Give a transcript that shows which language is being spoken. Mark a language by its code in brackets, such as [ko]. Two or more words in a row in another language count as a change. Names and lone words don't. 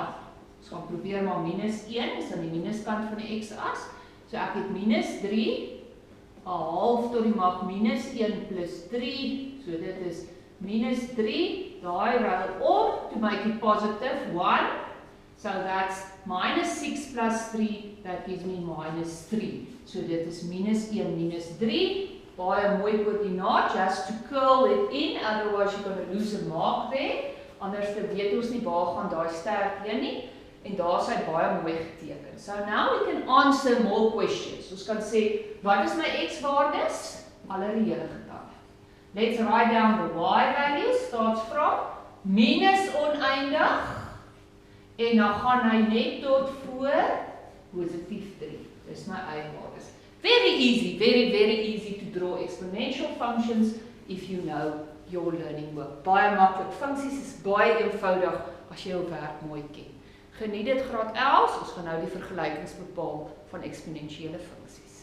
[af] Ons gaan probeer maar minus 1, is aan die minuskant van die x-as. So ek het minus 3, 'n half tot die mag minus 1 plus 3, so dit is minus 3, daai ruil om [en] to make it positive 1, so that's minus 6 plus 3, that gives me minus 3, [af] so dit is minus 1 minus 3, baie mooi koördinaat, [en] just to curl it in, otherwise you're going to lose a mark there, [af] anders weet ons nie waar gaan daai sterk heen nie, en daar is hy baie mooi geteken. [en] So now we can answer more questions. [af] Ons kan sê, wat is my x-waardes? Alle reële getalle. [en] Let's write down the y value, starts from minus [af] oneindig, en dan gaan hy net tot voor positief 3. Dis my y-waardes. [en] Very easy, very easy to draw exponential functions if you know your learning work. [af] Baie maklik. Funksies is baie eenvoudig as jy jou werk mooi ken. Geniet dit graad 11, ons gaan nou die vergelykings bepaal van eksponensiële funksies.